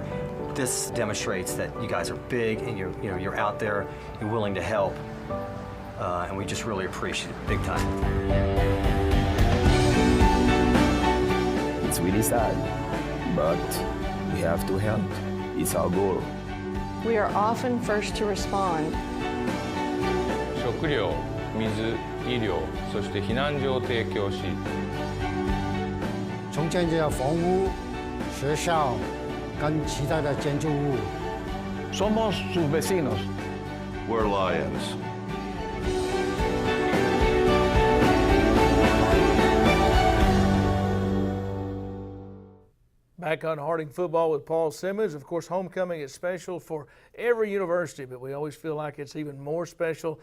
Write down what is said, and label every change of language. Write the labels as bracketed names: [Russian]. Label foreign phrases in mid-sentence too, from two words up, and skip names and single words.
[English] This demonstrates that you guys are big and you're out there, you're willing to help, and we just really appreciate it big time. It's really sad, but we have to help. It's our goal. We are often first to respond. [Japanese] 食料、水、医療、そして避難所を提供し。 [Chinese] 重建这房屋、学校跟其他的建筑物。 [Spanish] Somos sus vecinos. [English] We're Lions. Back on Harding football with Paul Simmons. Of course, homecoming is special for every university, but we always feel like it's even more special.